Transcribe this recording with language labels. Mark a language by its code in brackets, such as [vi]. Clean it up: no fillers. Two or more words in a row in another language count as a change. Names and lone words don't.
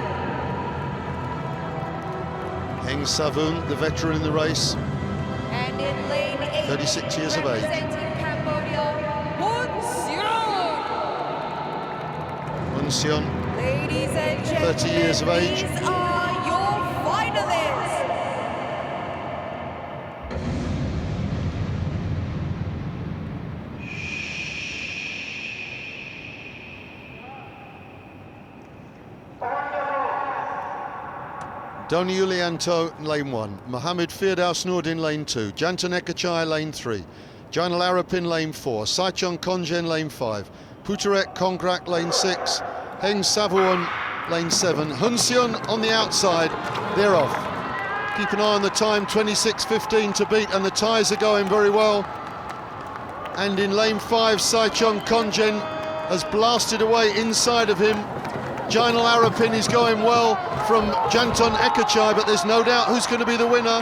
[en] Heng Savun, the veteran in the race, And in lane 8, 36 years of age. representing Cambodia, Hun Seong. Unsion, Ladies and gentlemen, 30 years of age. these are your finalists. Don Yulianto, lane 1. Mohammed Firdaus Nordin, lane 2. Jantan Ekachai, lane 3. Jainal Arifin, lane 4. Saichon Konjen, lane 5. Pugaret Kongrat, lane 6. Heng Savun, lane 7. Hun Seong on the outside, they're off. Keep an eye on the time, 26:15 to beat, and the Thais are going very well. And in lane 5, Saichon Konjen has blasted away inside of him. Jainal Arifin is going well from Jantan Ekachai, but there's no doubt who's going to be the winner.